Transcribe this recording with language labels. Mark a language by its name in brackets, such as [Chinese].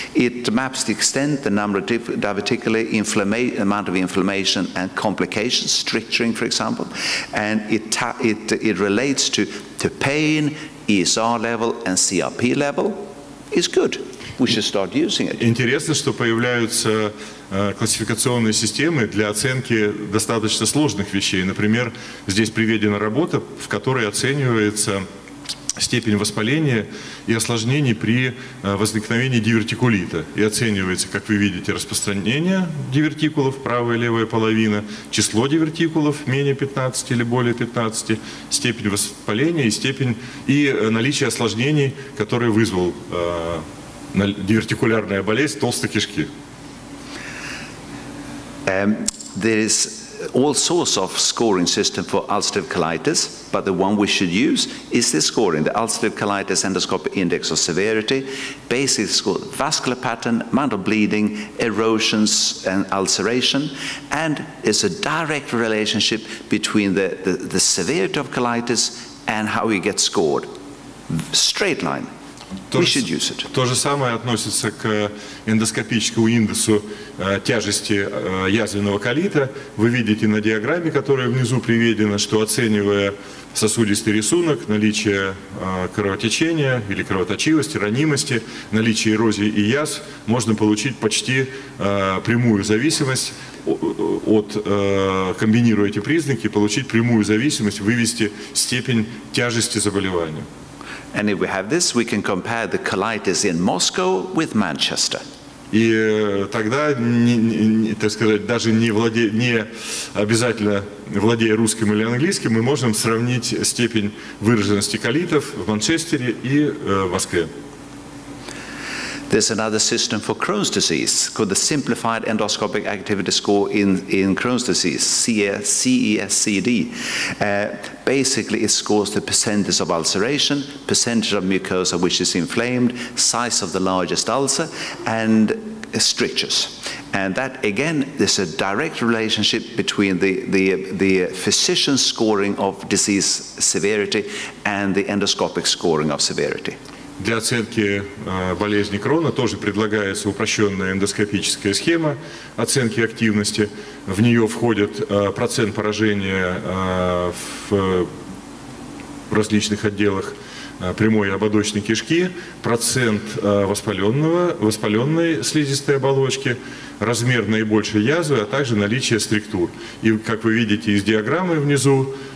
[English] It maps the extent, the number of diverticular amount of inflammation and complications, stricturing, for example, and it relates to pain, ESR level, and CRP level. Is good. We should start using it. [Russian] Интересно, что появляются классификационные системы для оценки достаточно сложных вещей. Например, здесь приведена работа, в которой оценивается степень воспаления и осложнений при возникновении дивертикулита. И оценивается, как вы видите, распространение дивертикулов, правая и левая половина, число дивертикулов менее 15 или более 15, степень воспаления и наличие осложнений, которые вызвал дивертикулярная болезнь толстой кишки. [English] There is all sorts of scoring system for ulcerative colitis, but the one we should use is this scoring, the ulcerative colitis endoscopic index of severity, basically score vascular pattern, amount of bleeding, erosions and ulceration, and it's a direct relationship between the severity of colitis and how you get scored. Straight line. We should use it. [Russian] То же самое относится к эндоскопическому индексу тяжести язвенного колита. Вы видите на диаграмме, которая внизу приведена, что оценивая сосудистый рисунок, наличие кровотечения или кровоточивости, ранимости, наличие эрозии и язв, можно получить почти прямую зависимость комбинируя эти признаки, получить прямую зависимость, вывести степень тяжести заболевания. [English] And if we have this, we can compare the colitis in Moscow with Manchester. [Russian] И тогда, так сказать, даже не обязательно владея русским или английским, мы можем сравнить степень выраженности колитов в Манчестере и в Москве. [English] There's another system for Crohn's disease called the Simplified Endoscopic Activity Score in Crohn's disease, CESCD. Basically, it scores the percentage of ulceration, percentage of mucosa which is inflamed, size of the largest ulcer, and strictures. And that, again, there's a direct relationship between the physician's scoring of disease severity and the endoscopic scoring of severity. [Russian] Для оценки болезни Крона тоже предлагается упрощенная эндоскопическая схема оценки активности. В нее входит процент поражения в различных отделах прямой и ободочной кишки, процент воспаленной слизистой оболочки, размер наибольшей язвы, а также наличие структур. И, как вы видите из диаграммы внизу,